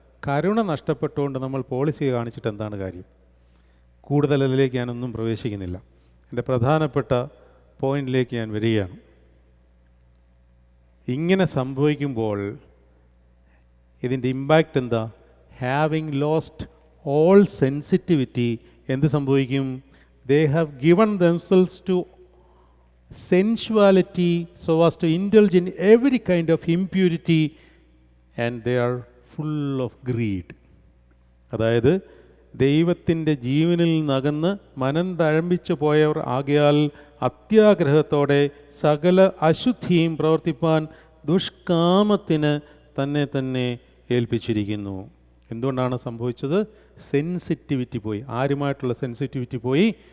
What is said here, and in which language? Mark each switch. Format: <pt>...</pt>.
<ml>കരുണ നഷ്ടപ്പെട്ടുകൊണ്ട് നമ്മൾ പോളിസി കാണിച്ചിട്ട് എന്താണ് കാര്യം? കൂടുതൽ അതിലേക്ക് ഞാനൊന്നും പ്രവേശിക്കുന്നില്ല. എൻ്റെ പ്രധാനപ്പെട്ട പോയിന്റിലേക്ക് ഞാൻ വരികയാണ്. ഇങ്ങനെ സംഭവിക്കുമ്പോൾ ഇതിൻ്റെ ഇമ്പാക്റ്റ് എന്താ?</ml> <en>having lost all sensitivity</en> <ml>എന്ത് സംഭവിക്കും?</ml> <en>They have given themselves to sensuality so as to indulge in every kind of impurity and they are full of greed.</en> <ml>അതായത് ദൈവത്തിൻ്റെ ജീവനിൽ നകന്ന് മനം തഴമ്പിച്ചു പോയവർ ആകയാൽ അത്യാഗ്രഹത്തോടെ സകല അശുദ്ധിയും പ്രവർത്തിപ്പാൻ ദുഷ്കാമത്തിന് തന്നെ ഏൽപ്പിച്ചിരിക്കുന്നു. എന്തുകൊണ്ടാണ് സംഭവിച്ചത്? സെൻസിറ്റിവിറ്റി പോയി. ആരുമായിട്ടുള്ള സെൻസിറ്റിവിറ്റി പോയി?</ml>